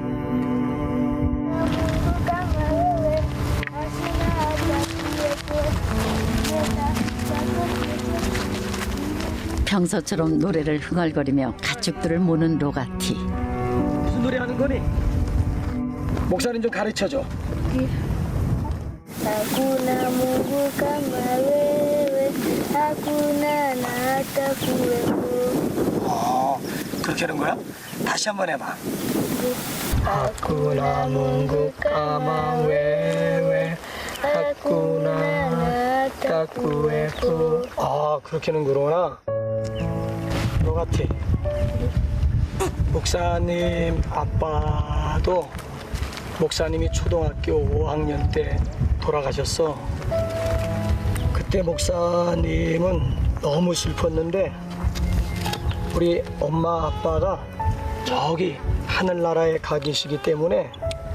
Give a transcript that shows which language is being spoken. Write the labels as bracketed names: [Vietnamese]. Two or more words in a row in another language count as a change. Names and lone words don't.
[Korean] 평소처럼 노래를 흥얼거리며 가축들을 모는 로가티. 무슨 노래 하는 거니? 목사님 좀 가르쳐줘. [Swahili] Hakuna Mungu kama wewe, hakuna na hata kuwepo. [Korean] 그렇게 하는 거야? 다시 한번 해봐. [Swahili] Hakuna Mungu kama wewe, hakuna na hata kuwepo. [Korean] 그렇게 하는 거구나. 로가티, 목사님 아빠도 목사님이 초등학교 5학년 때 돌아가셨어. 그때 목사님은 너무 슬펐는데 우리 엄마 아빠가 저기 하늘나라에 가 계시기 때문에